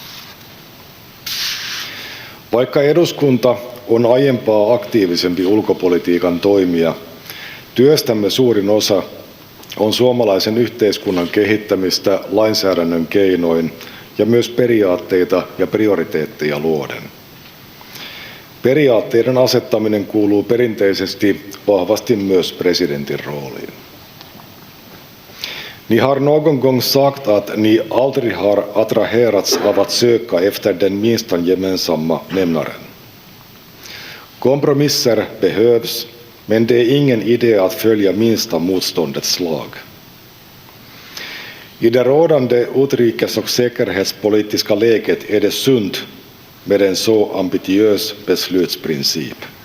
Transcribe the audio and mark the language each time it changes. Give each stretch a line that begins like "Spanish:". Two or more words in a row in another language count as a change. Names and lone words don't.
Finnish: Vaikka eduskunta on aiempaa aktiivisempi ulkopolitiikan toimija, työstämme suurin osa on suomalaisen yhteiskunnan kehittämistä lainsäädännön keinoin ja myös periaatteita ja prioriteetteja luoden. Periaatteiden asettaminen kuuluu perinteisesti vahvasti myös presidentin rooliin.
Swedish: Ni har någon gång sagt att ni aldrig har attraherats av att söka efter den minsta gemensamma nämnaren. Kompromisser behövs, men det är ingen idé att följa minsta motståndets lag. I det rådande utrikes- och säkerhetspolitiska läget är det sunt med en så ambitiös beslutsprincip.